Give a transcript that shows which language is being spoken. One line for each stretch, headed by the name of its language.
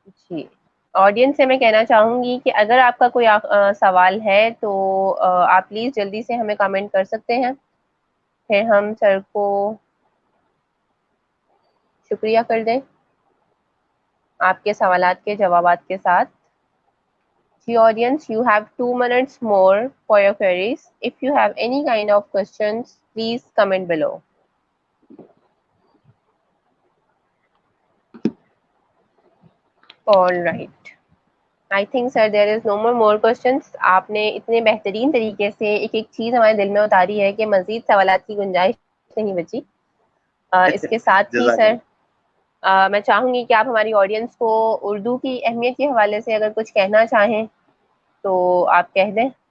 Urdu: جی، audience سے میں کہنا چاہوں گی کہ اگر آپ کا کوئی سوال ہے تو آپ پلیز جلدی سے ہمیں کمنٹ کر سکتے ہیں، پھر ہم سر کو شکریہ کر دیں آپ کے سوالات کے جوابات کے ساتھ.
English: جی audience, you have 2 minutes more for your queries. If you have any kind of questions, please comment below. All right. I think sir there is no more questions.
Urdu: آپ نے اتنے بہترین طریقے سے ایک ایک چیز ہمارے دل میں اتاری ہے کہ مزید سوالات کی گنجائش نہیں بچی. اس کے ساتھ ہی جزاک سر اللہ. میں چاہوں گی کہ آپ ہماری آڈینس کو اردو کی اہمیت کے حوالے سے اگر کچھ کہنا چاہیں تو آپ کہہ دیں.